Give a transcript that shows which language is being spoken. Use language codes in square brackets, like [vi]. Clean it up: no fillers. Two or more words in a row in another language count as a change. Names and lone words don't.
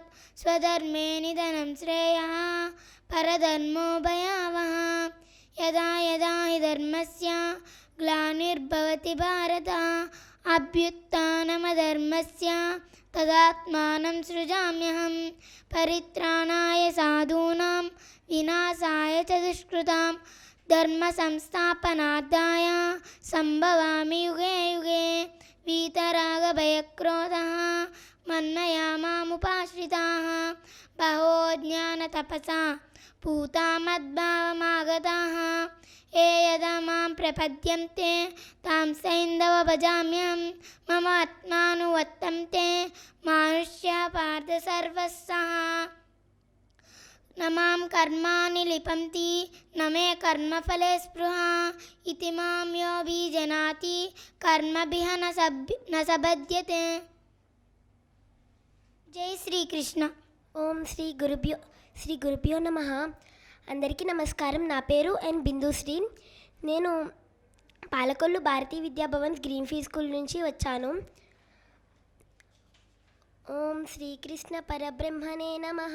[sa] స్వధర్మే నిధనం శ్రేయః పరధర్మో భయావహ. యదా యదా హి ధర్మస్య గ్లానిర్భవతి భారత. అభ్యుత్థానమధర్మస్య తదాత్మానం సృజామ్యహం. పరిత్రాణాయ సాధూనాం వినాశాయ చ దుష్కృతాం. ధర్మ సంస్థాపనార్థాయ సంభవామి యుగే యుగే. వీతరాగ భయక్రోధః మన్మయా మాముపాశ్రితాః బహవో జ్ఞానతపసా పూతా మద్భావమాగతాః. ఏ యదా మాం ప్రపద్యంతే తాం సైంధవ భజామ్యహం. మమ ఆత్మానువర్తంతే మానుష్యా పార్థ సర్వస్సః. न मां कर्माणि लिपन्ति न मे कर्मफले स्पृहा इति मां योऽभिजानाति कर्मभिः न सबध्यते. [te] జై శ్రీకృష్ణ. [sa] ఓం శ్రీ గురుభ్యో నమః. [te] అందరికీ నమస్కారం. నా పేరు ఎన్ బిందుశ్రీ. నేను పాలకొల్లు భారతీయ విద్యాభవన్ గ్రీన్ఫీల్డ్ స్కూల్ నుంచి వచ్చాను. [sa] ఓం శ్రీకృష్ణ పరబ్రహ్మణే నమః.